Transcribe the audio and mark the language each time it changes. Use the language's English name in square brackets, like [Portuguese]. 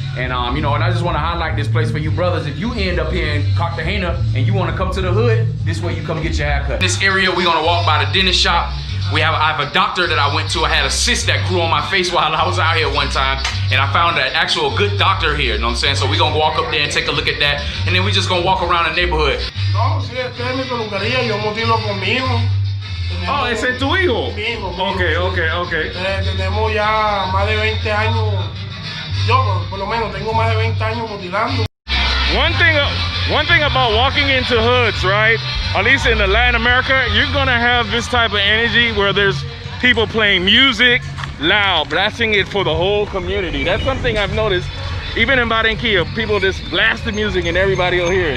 [English] And you know, and I just want to highlight this place for you brothers. If you end up here in Cartagena and you want to come to the hood, this way you come get your hair cut. This area, we're gonna walk by the dentist shop. I have a doctor that I went to. I had a cyst that grew on my face while I was out here one time, and I found an actual good doctor here, you know what I'm saying? So we're gonna walk up there and take a look at that, and then we just gonna walk around the neighborhood. [Spanish] No, sí, esta es mi peluquería, yo motilo con mi hijo. Oh, ese es tu hijo? Mi hijo. [English] Okay. [Spanish] Tenemos ya más de 20 años, yo por lo menos tengo más de 20 años motilando. [English] One thing about walking into hoods, right? At least in the Latin America, you're gonna have this type of energy where there's people playing music loud, blasting it for the whole community. That's something I've noticed. Even in Barranquilla, people just blast the music and everybody will hear it.